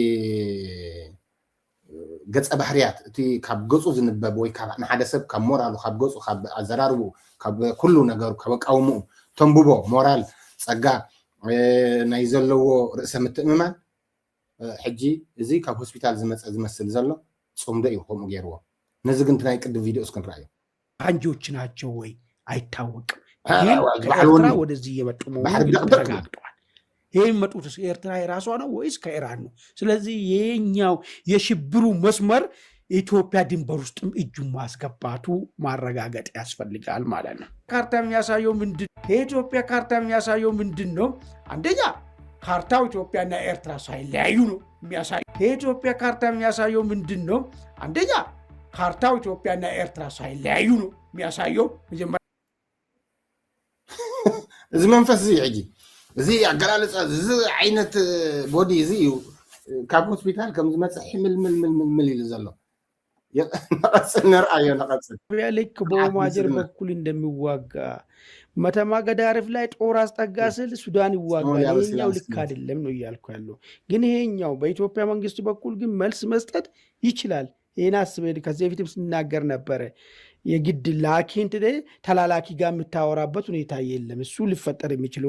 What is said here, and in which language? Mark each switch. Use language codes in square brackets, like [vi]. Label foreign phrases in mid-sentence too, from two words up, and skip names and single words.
[ti] ገጸ ባህርያት እቲ ካብ ገፁ ዝንበብ ወይ ካብ ንሓደ ሰብ ካብ ሞራሉ ካብ ገፁ ካብ ኣዘራርቡ ካብ ኩሉ ነገሩ ካብ ኣቃውምኡ ተንብቦ ሞራል ፀጋ ናይ ዘለዎ ርእሰ ምትእምማን ሕጂ እዚ ካብ ሆስፒታል ዝመፀ ዝመስል ዘሎ ፅምዶ እዩ ከምኡ ገይርዎ ነዚ ግን ናይ ቅድም ቪድዮ እስክንረኣዩ [am] አንጆች ናቸው ወይ አይታወቅም። ከኤርትራ ወደዚህ እየመጡ መሆኑ ተረጋግጧል። ይህ የሚመጡት ኤርትራ የራሷ ነው ወይስ ከኢራን ነው? ስለዚህ ይሄኛው የሽብሩ መስመር የኢትዮጵያ ድንበር ውስጥም እጁን ማስገባቱ ማረጋገጥ ያስፈልጋል ማለት ነው። ካርታ የሚያሳየው ምንድን የኢትዮጵያ ካርታ የሚያሳየው ምንድን ነው? አንደኛ ካርታው ኢትዮጵያና ኤርትራ ሳይለያዩ ነው የሚያሳየው። የኢትዮጵያ ካርታ የሚያሳየው ምንድን ነው? አንደኛ ካርታው ኢትዮጵያና ኤርትራ ሳይለያዩ ነው የሚያሳየው። መጀመሪያ [ti] እዚ መንፈስ እዚ ሕጂ እዚ ኣገላልፃ እዚ ዓይነት ቦዲ እዚ እዩ ካብ ሆስፒታል ከም ዝመፅእ ሕምልምልምልምል ኢሉ ዘሎ ነቐፅል ንርአዮ ነቐፅል [am] ልክ በኦማጀር በኩል እንደሚዋጋ መተማ ገዳሪፍ ላይ ጦር አስጠጋ ስል ሱዳን ይዋጋል። ይሄኛው ልክ አይደለም ነው እያልኩ ያለው። ግን ይሄኛው በኢትዮጵያ መንግስት በኩል ግን መልስ መስጠት ይችላል። ይህን አስበ ከዚህ በፊትም ስናገር ነበረ። የግድ ላኪን ተላላኪ ጋር የምታወራበት ሁኔታ የለም። እሱ ሊፈጠር የሚችለው